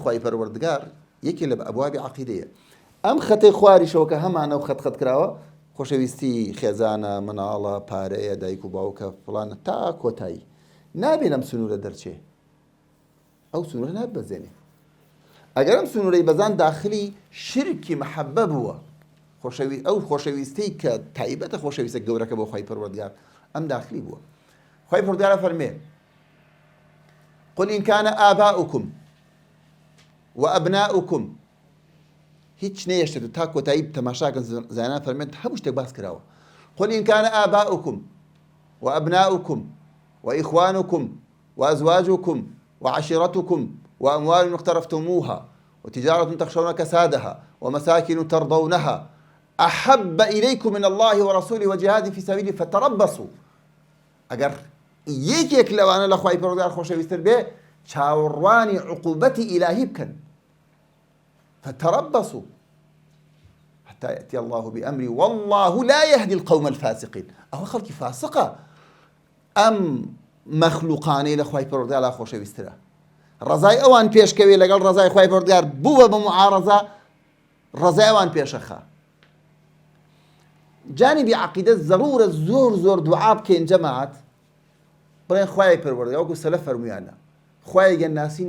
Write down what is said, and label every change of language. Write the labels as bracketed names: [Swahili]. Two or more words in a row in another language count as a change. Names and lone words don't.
[Central Kurdish] خوای پەروەردگار یەکێ لە ئەبوابی عەقیدەیە ئەم خەتەی خواریشەوە کە هەمانە و خەت کراوە خۆشەویستی خێزانە مناڵە پارەیە دایک و باوکە فڵانە تا کۆتایی نابێ لەم سنوورە دەرچێ ئەو سنوورە نابەزێنێ ئەگەر ئەم سنوورەی بەزان داخلی شرکی محەبە بووە ئەو خۆشەویستەی کە تایبەتە خۆشەویستە گەورەکە بۆ خوای پەروەردگار ئەم داخلی بووە خوای پەروەردگار فەرمێ [Arabic] قل إن كان آباؤكم وأبناؤكم [Central Kurdish] هیچ نەیەشتێت تا کۆتایی تەماشاکەن زانان فەرمێن هەموو شتێک باس کراوە [Arabic] قل إن كان آباؤكم وأبناؤكم وإخوانكم وأزواجكم وعشيرتكم وأموال اقترفتموها وتجارة تخشون كسادها ومساكن ترضونها أحب إليكم من الله ورسوله وجهاد في سبيله فتربصوا [Central Kurdish] ئەگەر یەکێک لەوانە لە خوای پەروەردگار خۆشەویستتر بێ چاوەڕوانی عقوبەتی ئیلاهی بکەن [Arabic] فتربصوا حتى يأتي الله بأمره والله لا يهدي القوم الفاسقين [Central Kurdish] ئەوە خەڵکی فاسقە ئەم مەخلوقانەی لە خوای پەروەردگار لا خۆشەویستترە ڕەزای ئەوان پێشکەوێ لەگەڵ ڕەزای خوای پەروەردگار بووە بە معارەزە ڕەزای ئەوان پێشەخە جانبی عەقیدە ضرورە زۆر دوعا بکەین جەماعەت بڵێن خوای پەروەردگار وەکو سەلەف فەرموویانە خوای گەنجناسینی